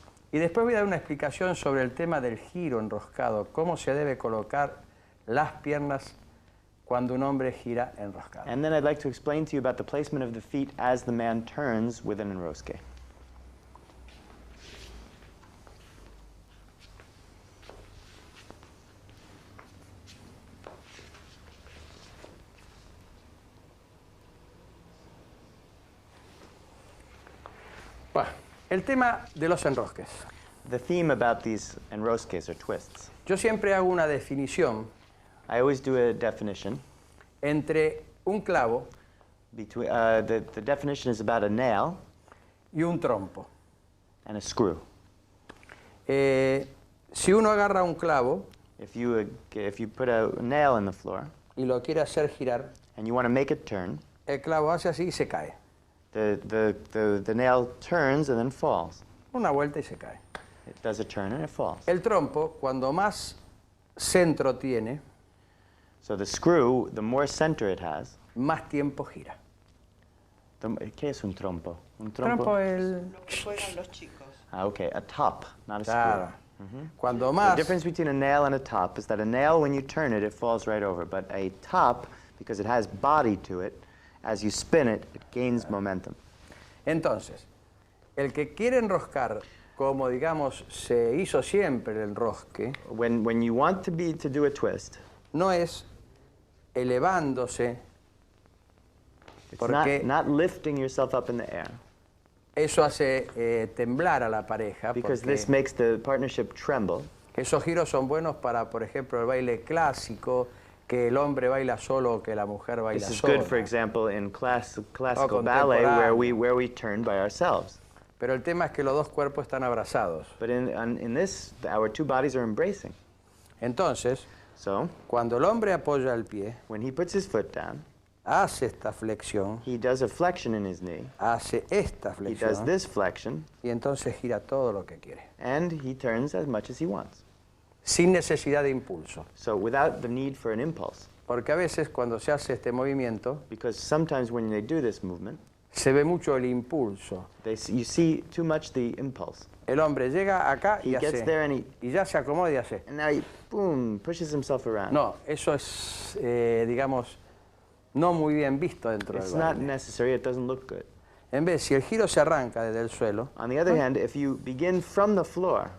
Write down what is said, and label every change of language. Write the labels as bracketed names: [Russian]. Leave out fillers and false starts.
[Spanish] Y después voy a dar una explicación sobre el tema del giro enroscado, cómo se debe colocar las piernas cuando un hombre gira enroscado. [English] And then I'd like to explain to you about the placement of the feet as the man turns with an enrosque. [Spanish] Bueno, el tema de los enrosques. [English] The theme about these enrosques or twists. [Spanish] Yo siempre hago una definición [English] I always do a definition. [Spanish] entre un clavo [English] Between, the definition is about a nail [Spanish] y un trompo. [English] and a screw. [Spanish] Si uno agarra un clavo [English] If you put a nail in the floor [Spanish] y lo quiere hacer girar, [English] and you want to make it turn, [Spanish] el clavo hace así y se cae. [English] the nail turns and then falls. [Spanish] Una vuelta y se cae. [English] It does a turn and it falls. [Spanish] El trompo, cuando más centro tiene, [English] So the screw, the more center it has, [Spanish] más tiempo gira. ¿Qué es un trompo? Un Trompo es el... Lo que juegan los chicos. [English] Ah, okay, a top, not a [Spanish] Claro. [English] screw. [Spanish] Cuando [English] The [Spanish] más... [English] difference between a nail and a top is that a nail, when you turn it, it falls right over. But a top, because it has body to it, as you spin it, it gains momentum. [Spanish] Entonces, el que quiere enroscar, como digamos se hizo siempre el enrosque, [English] When you want to do a twist, [Spanish] no es elevándose, [English] it's [Spanish] porque [English] not lifting yourself up in the air, [Spanish] eso hace temblar a la pareja, [English] because [Spanish] porque [English] this makes the partnership tremble. [Spanish] esos giros son buenos para, por ejemplo, el baile clásico, que el hombre baila solo o que la mujer baila [English] This is [Spanish] sola. [English] good, for example, in classical [Spanish] contemporáneo. [English] ballet, where we turn by ourselves. [Spanish] Pero el tema es que los dos cuerpos están abrazados. [English] But in this, our two bodies are embracing. [Spanish] Entonces, [English] So [Spanish] cuando el hombre apoya el pie, [English] when he puts his foot down, [Spanish] hace esta flexión, [English] he does a flexion in his knee. [Spanish] hace esta [English] He does [Spanish] flexión, [English] this flexion, [Spanish] y entonces gira todo lo que quiere, [English] and he turns as much as he wants. [Spanish] sin necesidad de impulso. [English] So without the need for an impulse. [Spanish] Porque a veces cuando se hace este movimiento, [English] because sometimes when they do this movement, [Spanish] se ve mucho el impulso. [English] you see too much the impulse. [Spanish] El hombre llega acá y [English] He gets there and [Spanish] y ya se acomoda y hace. [English] and now he, boom, pushes himself around. [Spanish] No, eso es, digamos, no muy bien visto dentro del [English] It's not [Spanish] baile. [English] necessary, it doesn't look good. [Spanish] En vez, si el giro se arranca desde el suelo, [English] On the other hand, if you begin from the floor,